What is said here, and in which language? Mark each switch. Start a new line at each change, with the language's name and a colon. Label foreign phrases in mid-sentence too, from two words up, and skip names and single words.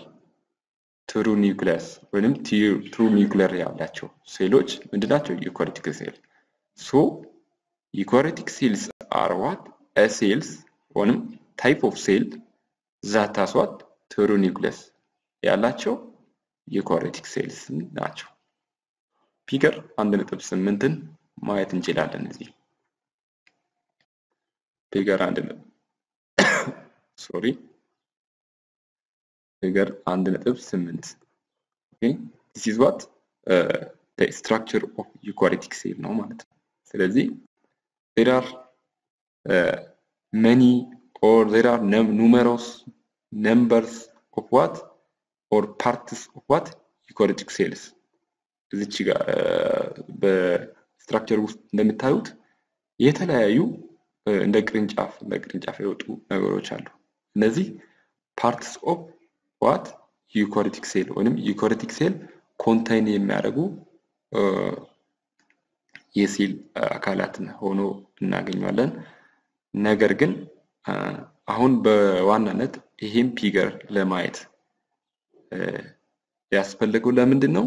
English: true nucleus
Amharic: ወይንም
English: true nuclear
Amharic: ያላቸው ሴሎች ምንድናቸው?
English: Eukaryotic cell. So eukaryotic cells are what? a cells ወይንም type of cell that has what? true nucleus
Amharic: ያላቸው
English: eukaryotic cells
Amharic: ናቸው። ፊገር 1.8ን ማየት እንችላለን። እዚህ ፊገር 1.8
English: okay this is what the structure of eukaryotic cell
Amharic: ነው ማለት ነው። ስለዚህ
English: there are many or there are numerous numbers of what or parts of what eukaryotic cells
Amharic: እዚች ጋር በስትራክቸር ውስጥ እንደምታዩት የተለያዩ እንደ ቅርንጫፍ የወጡ ነገሮች አሉ። እነዚህ
English: parts of what eukaryotic cell
Amharic: ወይንም
English: eukaryotic cell
Amharic: ኮንቴይን የሚያደርጉ የሴል አካላትን ሆኖ እናገኛለን። ነገር ግን አሁን በዋናነት ይሄን ፊገር ለማየት ያስፈልገው ለምንድን ነው?